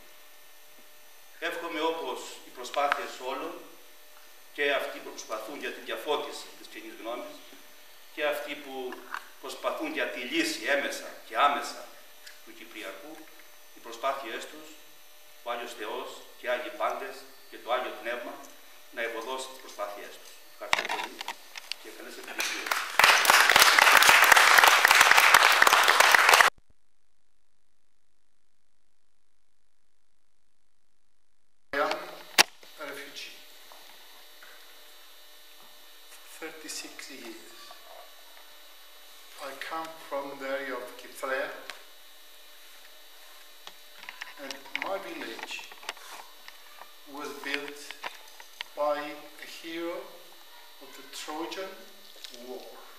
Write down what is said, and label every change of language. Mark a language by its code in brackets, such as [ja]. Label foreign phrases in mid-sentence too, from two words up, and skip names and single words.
[el] Εύχομαι όπως οι προσπάθειες όλων, και αυτοί που προσπαθούν για τη διαφώτιση της κοινής γνώμης και αυτοί που προσπαθούν για τη λύση έμεσα και άμεσα του Κυπριακού, οι προσπάθειές τους, ο Άγιος Θεός και οι Άγιοι Πάντες και το Άγιο Πνεύμα να ευωδώσει τις προσπάθειές τους. Ευχαριστώ πολύ και καλές επιτυχίες. [en] I am a refugee. 36 years. I come from the area of Kythrea, and my village was built by a hero of the Trojan War.